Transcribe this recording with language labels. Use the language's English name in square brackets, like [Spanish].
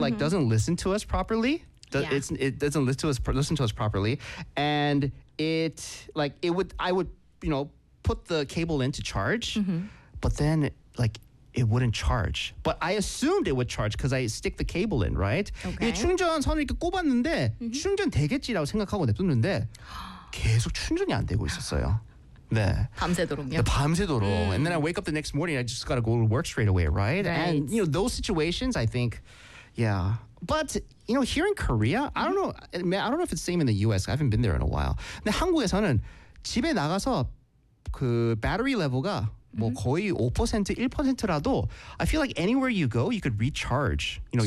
[English] like doesn't listen to us properly. It doesn't listen to us properly and it would you know, put the cable in to charge. Mm-hmm. But then like it wouldn't charge, but I assumed it would charge because I stick the cable in, right? Okay. [Korean] 예, 충전선을 이렇게 꼽았는데 mm-hmm. 충전 되겠지라고 생각하고 냅뒀는데 계속 충전이 안 되고 있었어요. 네. 밤새도록요. 밤새도록. Mm. [English] And then I wake up the next morning. I just gotta go to work straight away, right? Right. And you know those situations, I think, yeah. But you know here in Korea, mm-hmm. I don't know if it's the same in the U.S. I haven't been there in a while. [Korean] 근데 한국에서는 집에 나가서 그 battery level가 뭐 거의 5%, 1%라도 [English] I feel like anywhere you go, you could recharge, you know,